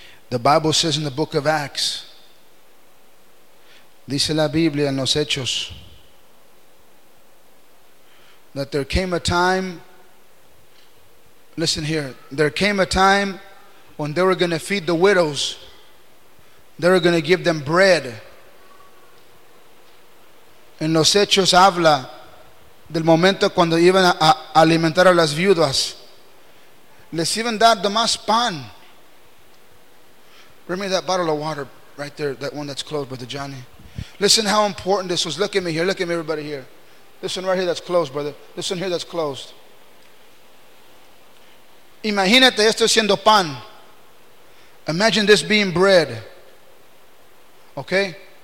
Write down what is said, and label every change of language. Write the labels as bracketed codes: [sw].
[en] The Bible says in the book of Acts, [es] dice la Biblia en los Hechos, [en] that there came a time, listen here, there came a time when they were going to feed the widows. They were going to give them bread. [es] En los Hechos habla del momento cuando iban a alimentar a las viudas. Les iban a dar más pan. [en] Bring me that bottle of water right there, that one that's closed, Brother Johnny. Listen how important this was. Look at me here. Look at me, everybody here. Listen right here, that's closed, brother. Listen here, that's closed. [es] Imagínate esto siendo pan. [en] Imagine this being bread. Okay?